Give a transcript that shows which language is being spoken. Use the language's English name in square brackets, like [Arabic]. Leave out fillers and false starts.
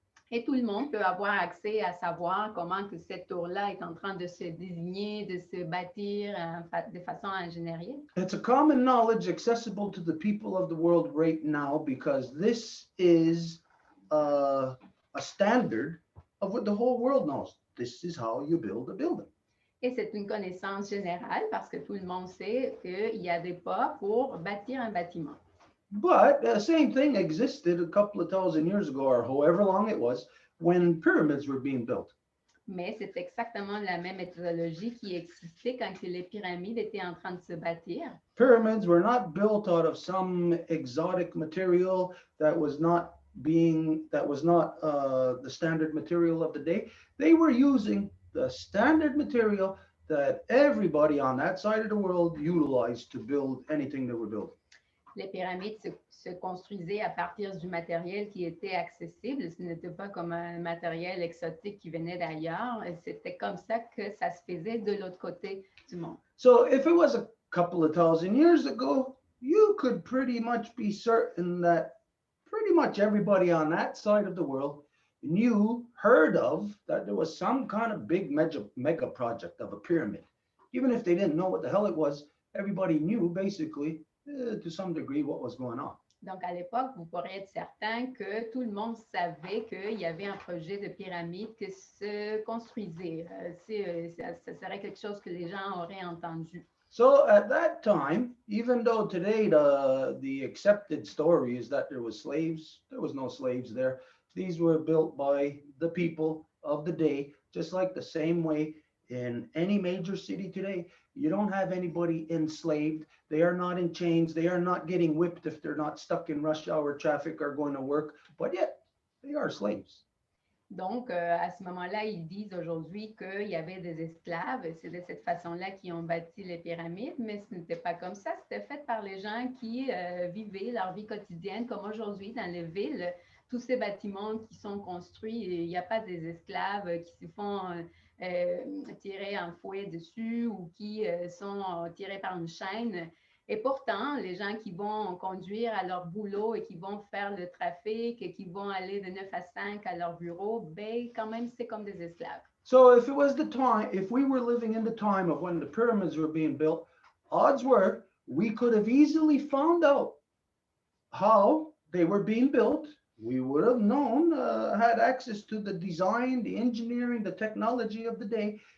[French] Et tout le monde peut avoir accès à savoir comment que cette tour-là est en train de se désigner, de se bâtir de façon ingénierie. [English] It's a common knowledge accessible to the people of the world right now because this is a standard of what the whole world knows. This is how you build a building. [French] Et c'est une connaissance générale parce que tout le monde sait qu'il y a des pas pour bâtir un bâtiment. [English] But the same thing existed a couple of thousand years ago, or however long it was, when pyramids were being built. [French] Mais c'est exactement la même méthodologie qui existait quand que les pyramides étaient en train de se bâtir. [English] Pyramids were not built out of some exotic material that was not the standard material of the day. They were using the standard material that everybody on that side of the world utilized to build anything they were building. [French] Les pyramides se construisaient à partir du matériel qui était accessible. Ce n'était pas comme un matériel exotique qui venait d'ailleurs. C'était comme ça que ça se faisait de l'autre côté du monde. [English] So if it was a couple of thousand years ago, you could pretty much be certain that pretty much everybody on that side of the world heard of that there was some kind of big mega project of a pyramid. Even if they didn't know what the hell it was, everybody knew basically to some degree what was going on. [French] Donc, à l'époque, vous pourriez être certain que tout le monde savait qu'il y avait un projet de pyramide qui se construisait. Ça serait quelque chose que les gens auraient entendu. [English] So at that time, even though today the accepted story is that there was slaves, there was no slaves there. These were built by the people of the day, just like the same way in any major city today. You don't have anybody enslaved. They are not in chains. They are not getting whipped if they're not stuck in rush hour traffic or going to work, but yet they are slaves. [French] Donc, à ce moment-là, ils disent aujourd'hui qu'il y avait des esclaves. C'est de cette façon-là qu'ils ont bâti les pyramides, mais ce n'était pas comme ça. C'était fait par les gens qui vivaient leur vie quotidienne, comme aujourd'hui dans les villes. tous ces bâtiments qui sont construits, il n'y a pas des esclaves qui se font tirer un fouet dessus ou qui sont tirés par une chaîne. Et pourtant, les gens qui vont conduire à leur boulot et qui vont faire le trafic et qui vont aller de 9 à 5 à leur bureau, ben, quand même, c'est comme des esclaves. [English] So if we were living in the time of when the pyramids were being built, odds were we could have easily found out how they were being built. We would have known, had access to the design, the engineering, the technology of the day.